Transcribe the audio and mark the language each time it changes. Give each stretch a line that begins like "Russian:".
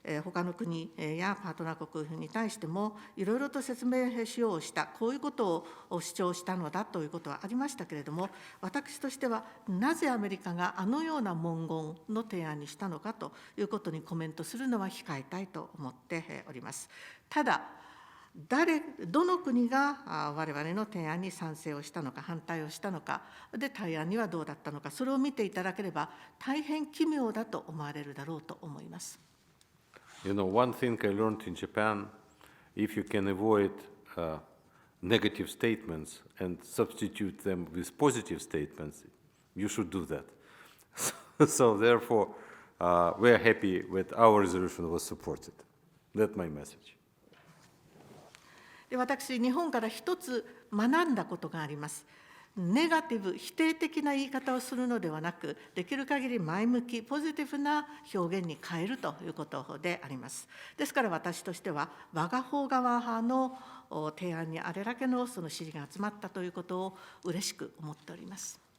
Japanese: 他の国やパートナー国に対してもいろいろと説明しようした、こういうことを主張したのだということはありましたけれども、私としてはなぜアメリカがあのような文言の提案にしたのかということにコメントするのは控えたいと思っております。ただ、どの国が我々の提案に賛成をしたのか、反対をしたのか、で対案にはどうだったのか、それを見ていただければ大変奇妙だと思われるだろうと思います。
English: You know, one thing I learned in Japan, if you can avoid negative statements and substitute them with positive statements, you should do that. So therefore, we are happy that our resolution was supported. That's my message.
Japanese: で、私、日本から一つ学んだことがあります。ネガティブ、否定的な言い方をするのではなく、できる限り前向き、ポジティブな表現に変えるということであります。ですから私としては、我が方側派の提案にあれだけのその支持が集まったということを嬉しく思っております。